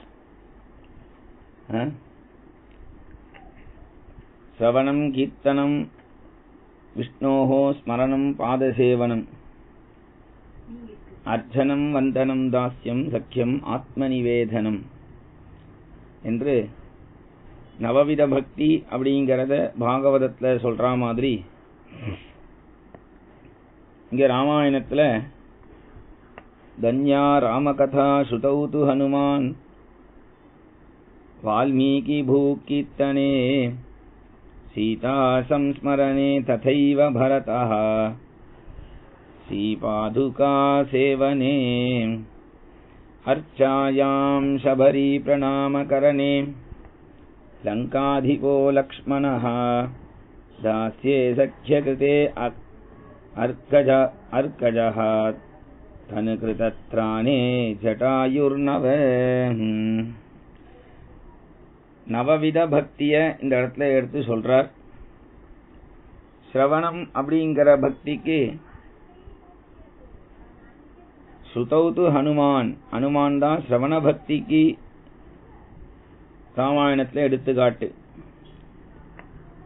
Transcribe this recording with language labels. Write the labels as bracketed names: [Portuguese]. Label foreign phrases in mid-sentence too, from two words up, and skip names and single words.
[Sanskrit] श्रवणं कीर्तनं विष्णोः स्मरणं पादसेवनम् अर्चनं वन्दनं दास्यं सख्यम् आत्मनिवेदनम् [Tamil] என்று நவவித பக்தி அப்படிங்கிறத பாகவதத்துல சொல்ற மாதிரி இங்க ராமாயணத்துல [Sanskrit] धन्या रामकथा श्रुतौतु हनुमान् वाल्मीकि भूकीर्तने सीता संस्मरणे तथैव भरतः श्रीपादुका सेवने अर्चायां शबरी प्रणामकरणे लङ्काधिपो लक्ष्मणः दास्ये सख्यकृते अर्कजः तनुकृतत्राणे जटायुर्नव. [Tamil] நவவித பக்திய இந்த இடத்துல எடுத்து சொல்றார். ஸ்ரவணம் அப்படிங்கிற பக்திக்கு ஸ்ருதௌது ஹனுமான், ஹனுமான் தான் ஸ்ரவண பக்திக்கு ராமாயணத்துல எடுத்துக்காட்டு.